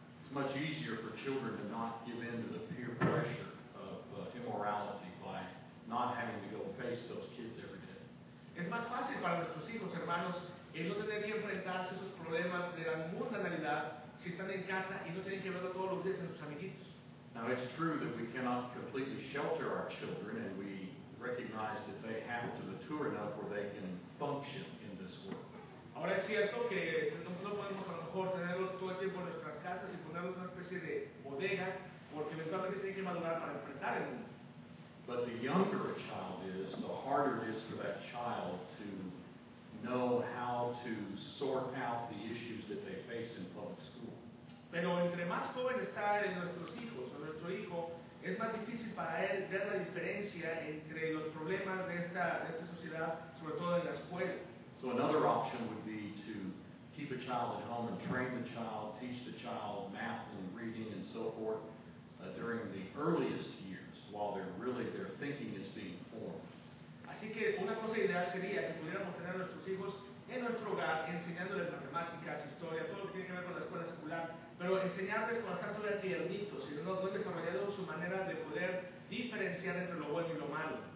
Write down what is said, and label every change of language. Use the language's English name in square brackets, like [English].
[English] It's much easier for children to not give in to the peer pressure of immorality by not having to go face those kids every day. [Spanish] Es más fácil para nuestros hijos, hermanos, no tener que enfrentarse a esos problemas de la mundanalidad si están en casa y no tienen que verlo todos los días en sus amiguitos. [English] Now, it's true that we cannot completely shelter our children, and we recognize that they have to mature enough where they can function in this world. [Spanish] Ahora es cierto que no podemos a lo mejor tenerlos todo el tiempo en nuestras casas y ponerlos en una especie de bodega, porque eventualmente tienen que madurar para enfrentar el mundo. [English] But the younger a child is, the harder it is for that child to know how to sort out the issues that they face in public school. [Spanish] Pero entre más joven está en nuestros hijos o nuestro hijo, es más difícil para él ver la diferencia entre los problemas de esta sociedad, sobre todo en la escuela. [English] So another option would be to keep a child at home and train the child, teach the child math and reading and so forth during the earliest years while their thinking is being formed. [Spanish] Así que una cosa ideal sería que pudiéramos tener a nuestros hijos en nuestro hogar, enseñándoles matemáticas, historia, todo lo que tiene que ver con la escuela secular, pero enseñarles cuando están todavía tiernitos y no han desarrollado su manera de poder diferenciar entre lo bueno y lo malo.